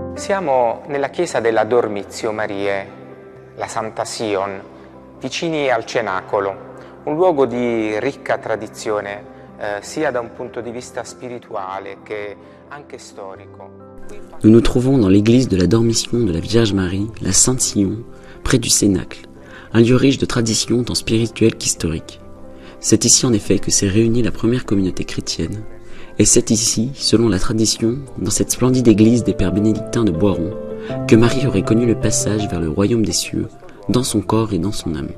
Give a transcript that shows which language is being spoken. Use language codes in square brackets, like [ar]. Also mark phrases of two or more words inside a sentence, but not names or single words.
[it] Siamo nella chiesa della Dormitio Mariae, la Santa Sion, vicini al Cenacolo, un luogo di ricca tradizione sia da un punto di vista spirituale che anche storico. [fr] Nous nous trouvons dans l'église de la Dormition de la Vierge Marie, la Sainte Sion, près du Cénacle, un lieu riche de traditions tant spirituelles qu'historiques. C'est ici en effet que s'est réunie la première communauté chrétienne, et c'est ici, selon la tradition, dans cette splendide église des Pères bénédictins de Boiron, que Marie aurait connu le passage vers le royaume des cieux, dans son corps et dans son âme.